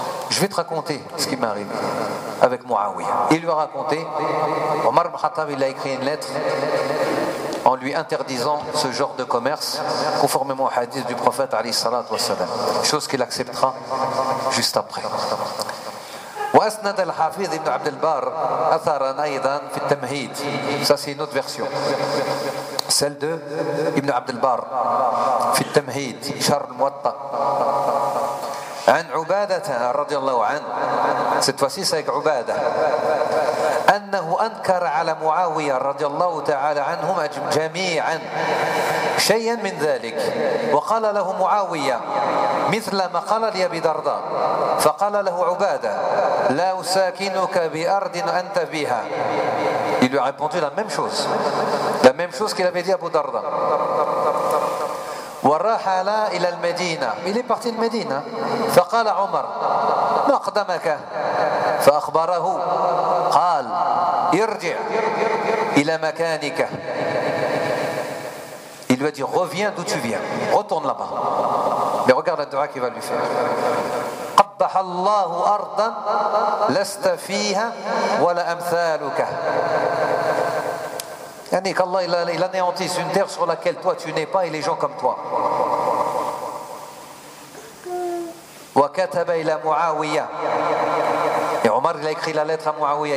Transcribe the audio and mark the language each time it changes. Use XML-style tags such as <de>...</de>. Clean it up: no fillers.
<fr>Je vais te raconter ce qui m'est arrivé avec Muawiyah. Il lui a raconté, Omar ibn Khattab, il a écrit une lettre en lui interdisant ce genre de commerce conformément au hadith du prophète, alayhi salat wa salam. Chose qu'il acceptera juste après.</fr> <ar>وأسند الحافظ ابن عبد البر أثرا أيضا في التمهيد.</ar> <fr>Ça c'est une autre version. Celle de</fr> <ar>ابن عبد البر في التمهيد شر الموطأ. عن عبادة رضي الله عنه.</ar> <fr>Cette fois-ci c'est avec عبادة.</fr> <ar>أنه أنكر على معاوية رضي الله تعالى عنهما جميعا شيئا من ذلك. وقال له معاوية مثل ما قال لي أبي درداء. فقال له عبادة لا أساكنك بأرض أنت بها.</ar> <fr>Il lui a répondu la même chose. La même chose qu'il avait dit à Abu Darda.</fr> <ar>ورحل إلى المدينة.</ar> <fr>Il est parti de Medina.</fr> <ar>فقال عمر ما قدمك. فأخبره قال ارجع إلى مكانك.</ar> <fr>Il lui a dit reviens d'où tu viens. Retourne là-bas. Mais regarde la dua qu'il va lui faire.</fr> <ar>قبح الله أرضا لست فيها ولا أمثالك. يعني كالله إلا إلا نيانتيس</ar> <fr>une terre sur laquelle toi tu n'es pas et les gens comme toi.</fr> <ar>وكتب إلى معاوية.</ar> <fr>Et Omar il a écrit la lettre à Muawiya.</fr>